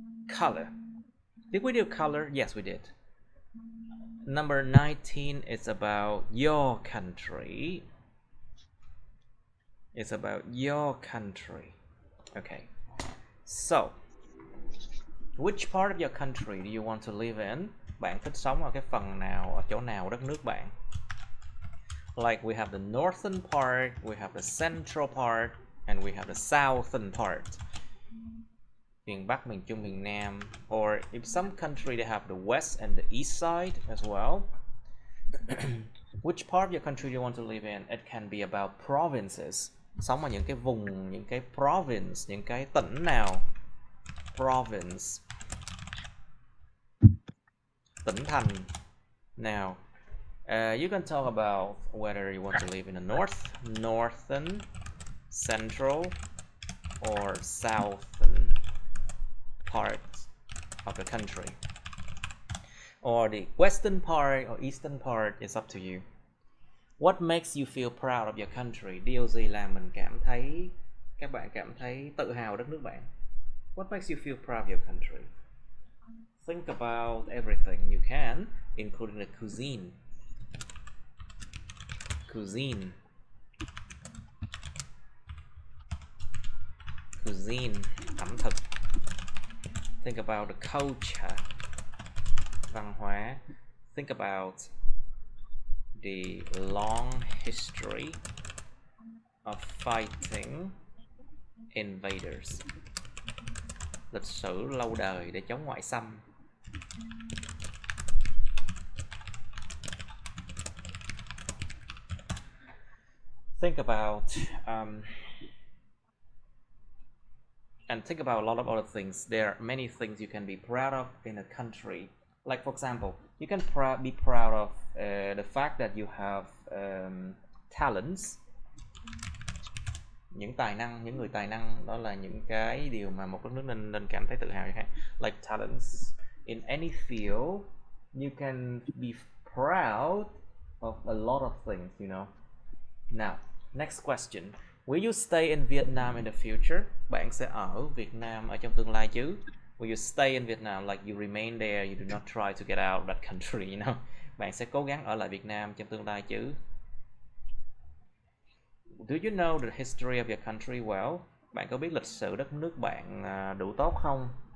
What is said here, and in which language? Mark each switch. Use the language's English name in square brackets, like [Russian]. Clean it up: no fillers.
[English] Color. Did we do color? Yes, we did. Number 19 is about your country. It's about your country. Okay. So, which part of your country do you want to live in? [Vietnamese] Bạn thích sống ở cái phần nào, ở chỗ nào đất nước bạn? [English] Like we have the northern part, we have the central part, and we have the southern part. [Vietnamese] Miền Bắc, miền Trung, miền Nam. [English] Or if some country they have the west and the east side as well. Which part of your country do you want to live in? It can be about provinces. [Vietnamese] Sống ở những cái vùng, những cái province, những cái tỉnh nào. [English] Province. [Vietnamese] Tỉnh thành. [English] Now, you can talk about whether you want to live in the north, northern, central, or southern part of the country. Or the western part or eastern part is up to you. What makes you feel proud of your country? [Vietnamese] Điều gì làm các bạn cảm thấy tự hào đất nước bạn? [English] What makes you feel proud of your country? Think about everything you can, including the cuisine. Cuisine. Cuisine, [Vietnamese] ẩm thực. [English] Think about the culture, [Vietnamese] văn hóa. [English] Think about the long history of fighting invaders. [Vietnamese] Lịch sử lâu đời để chống ngoại xâm. [English] Think about and think about a lot of other things. There are many things you can be proud of in a country. Like for example, you can be proud of the fact that you have talents. [Vietnamese] Những tài năng, những người tài năng, đó là những cái điều mà một đất nước nên cảm thấy tự hào. [English] Like talents in any field, you can be proud of a lot of things, you know. Now, next question. Will you stay in Vietnam in the future? [Vietnamese] Bạn sẽ ở Việt Nam ở trong tương lai chứ? [English] Will you stay in Vietnam, like you remain there, you do not try to get out of that country, you know? [Vietnamese] Bạn sẽ cố gắng ở lại Việt Nam trong tương lai chứ? [English] Do you know the history of your country well? [Vietnamese] Bạn có biết lịch sử đất nước bạn đủ tốt không?